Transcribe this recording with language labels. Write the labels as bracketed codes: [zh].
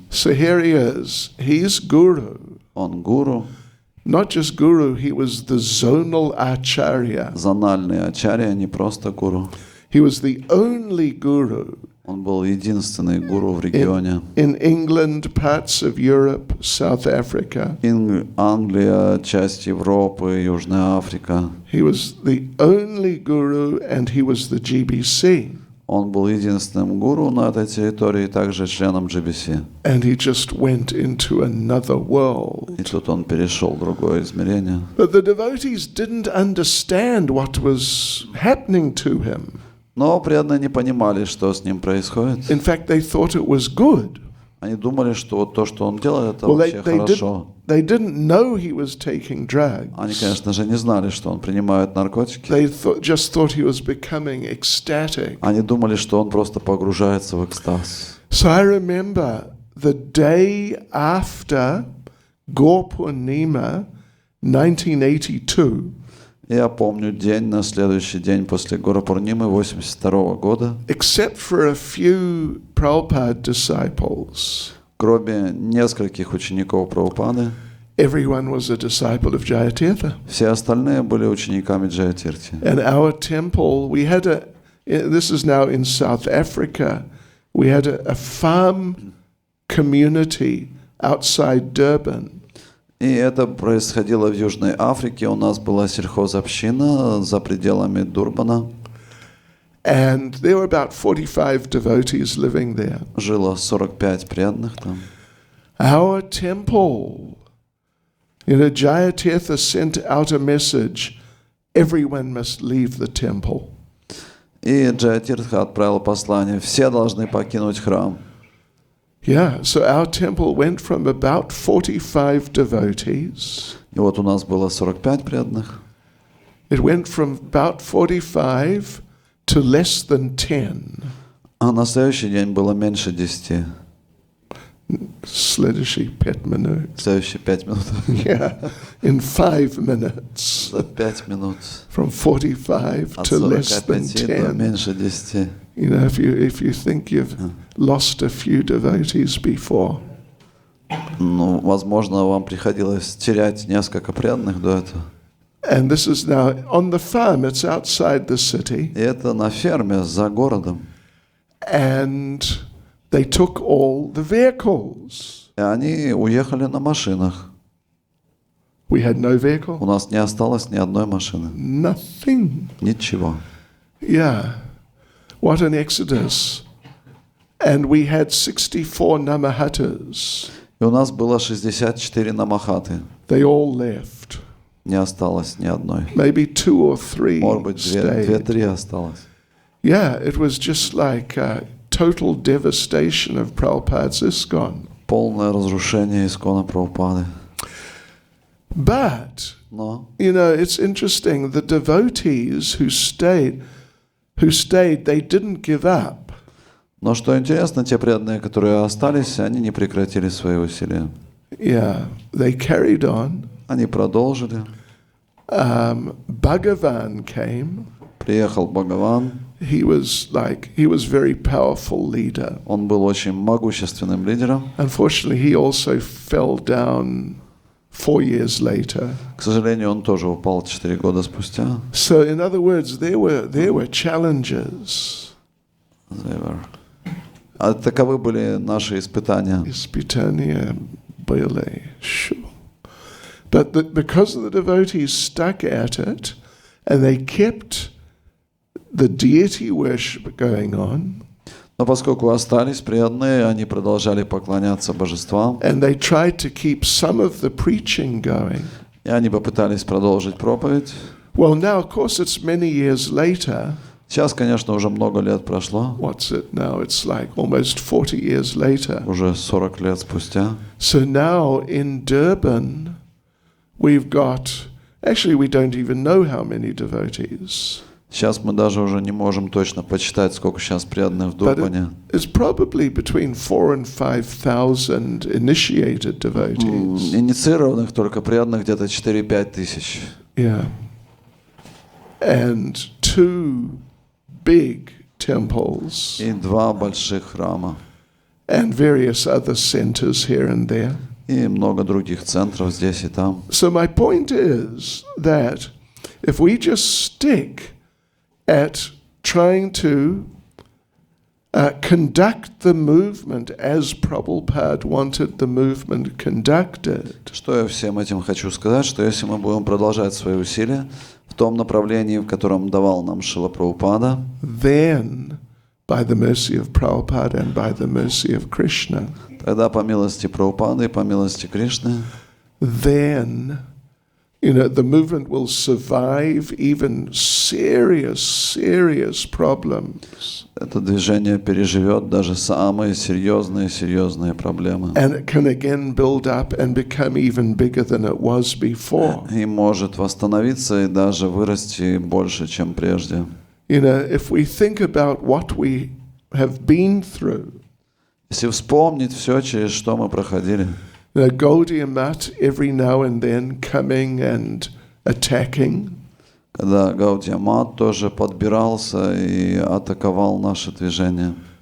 [en] So here he is. He's guru. [ru] Он гуру, [en] Not just guru, he was the zonal acharya. [ru] зональный ачарья, не просто гуру. [en] He was the only guru [ru] Он был единственный гуру в регионе. [en] in England, parts of Europe, South Africa. [ru] Англия, часть Европы, Южная Африка. [en] He was the only guru and he was the GBC. [ru] Он был единственным гуру на этой территории, также членом GBC. [en] And he just went into another world. [ru] И тут он перешел в другое измерение. [en] But the devotees didn't understand what was happening to him. [ru] Но преданные не понимали, что с ним происходит. [en] In fact, they thought it was good. [ru] Они думали, что вот то, что он делает, это [en] Well, [ru] вообще хорошо. [en] they didn't know he was taking drugs. [ru] Они, конечно же, не знали, что он принимает наркотики. [en] They just thought he was becoming ecstatic. [ru] Они думали, что он просто погружается в экстаз. [en] So I remember the day after Gaur-Purnima, 1982, [ru] Я помню день, на следующий день после Гуру-Пурнимы 82 года, [en] except for a few Prabhupada disciples, [ru] кроме нескольких учеников Прабхупады, [en] everyone was a disciple of Jayatirtha. [ru] все остальные были учениками Джаятирти. [en] And our temple, we had this is now in South Africa, we had a farm community outside Durban. [ru] И это происходило в Южной Африке. У нас была сельхозобщина за пределами Дурбана. [en] And there were about 45 devotees living there. [ru] Жило 45 преданных там. [en] Our temple, Jayatirtha sent out a message, everyone must leave the temple. [ru] И Джаятиртха отправил послание: все должны покинуть храм. [en] Yeah, so our temple went from about 45 devotees. [ru] И вот у нас было 45 преданных. [en] It went from about 45 to less than 10. [ru] А на следующий день было меньше 10. Следующий 5 минут. Следующие 5 минут. [en] Yeah, in 5 minutes. [ru] За 5 минут. [en] From 45 [ru] От [en] to less than [ru] 45 до [en] 10. [ru] меньше 10. [en] If you think you've lost a few devotees before. [ru] Ну, возможно, вам приходилось терять несколько преданных до этого. [en] And this is now on the farm, it's outside the city. [ru] И это на ферме за городом. [en] And they took all the vehicles. [ru] И они уехали на машинах. [en] We had no vehicle. [ru] У нас не осталось ни одной машины. [en] Nothing. [ru] Ничего. [en] Yeah. What an exodus. And we had 64 namahatas. [ru] И у нас было 64 намахаты. [en] They all left. [ru] Не осталось ни одной. [en] Maybe 2 or 3 [ru] Может быть, [en] stayed. [ru] 2-3 осталось. [en] Yeah, it was just like total devastation of Prabhupada's ISKCON. [ru] Полное разрушение Искона Прабхупады. [en] But, [ru] Но [en] it's interesting, the devotees who stayed, they didn't give up. [ru] Но что интересно, те преданные, которые остались, они не прекратили свои усилия. [en] Yeah, they carried on. [ru] Они продолжили. [en] Bhagavan came. [ru] Приехал Бхагаван. [en] He was very powerful leader. [ru] Он был очень могущественным лидером. [en] Unfortunately, he also fell down 4 years later. [ru] К сожалению, он тоже упал 4 года спустя. [en] So, in other words, there were challenges. [ru] А таковы были наши испытания. Испытания были, [en] sure. But because the devotees stuck at it, and they kept the deity worship going on, [ru] Но поскольку остались преданные, они продолжали поклоняться божествам, [en] and they tried to keep some of the preaching going. [ru] и они попытались продолжить проповедь. [en] Well, now, of course, it's many years later. [ru] Сейчас, конечно, уже много лет прошло. [en] What's it now? It's like almost 40 years later. [ru] Уже 40 лет спустя. [en] So now in Durban, we've got, actually we don't even know how many devotees. [ru] Сейчас мы даже уже не можем точно почитать, сколько сейчас преданных в [en] but [ru] Дурбане. [en] it's probably between 4,000 and 5,000 initiated devotees. [ru] Инициированных только преданных где-то 4-5 тысяч. [en] Yeah. And 2 big temples [ru] И 2 больших храма. [en] and various other centers here and there. [ru] И много других центров здесь и там. [en] So my point is that if we just stick at trying to conduct the movement as Prabhupada wanted the movement conducted, [ru] Что я всем этим хочу сказать, что если мы будем продолжать свои усилия в том направлении, в котором давал нам Шрила Прабхупада, [en] then by the mercy of Prabhupada and by the mercy of Krishna, [ru] тогда по милости Прабхупады и по милости Кришны, [en] then the movement will survive even serious problems. [ru] это движение переживет даже самые серьезные проблемы. [en] And it can again build up and become even bigger than it was before. [ru] И может восстановиться и даже вырасти больше, чем прежде. [en] If we think about what we have been through, [ru] Если вспомнить все, через что мы проходили, [en] Gaudiya Math every now and then coming and attacking, [ru] когда Гаудия Мат тоже подбирался и атаковал наше движение.